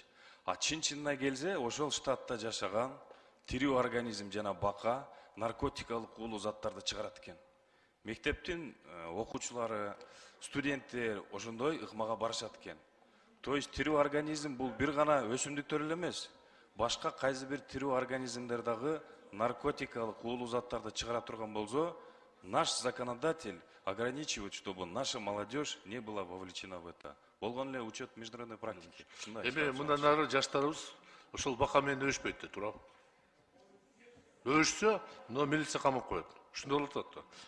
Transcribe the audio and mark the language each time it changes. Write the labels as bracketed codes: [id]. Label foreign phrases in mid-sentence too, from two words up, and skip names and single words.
[ky] А чын-чынына келсе, ошол штатта жашаган тирүү организм жана бака наркотикалык уулуу заттарды чыгарат экен. Мектептин окуучулары, студенттер ошондой ыкмага барышат экен. [ru] То есть [ky] тирүү организм бул бир гана өсүмдүктөр эле эмес, башка кайсы бир тирүү организмдер дагы наркотикалык уулуу заттарды чыгара турган болсо, [ru] наш законодатель ограничивает, чтобы наша молодежь не была вовлечена в это. [ky] Болгон эле [ru] учет международной практики. [ky] Эми мындан ары жаштарыбыз ошол бака менен өбүшпөйт да, туурабы? Өбүшсө, милиция камап коет. Ушундай болуп атат да.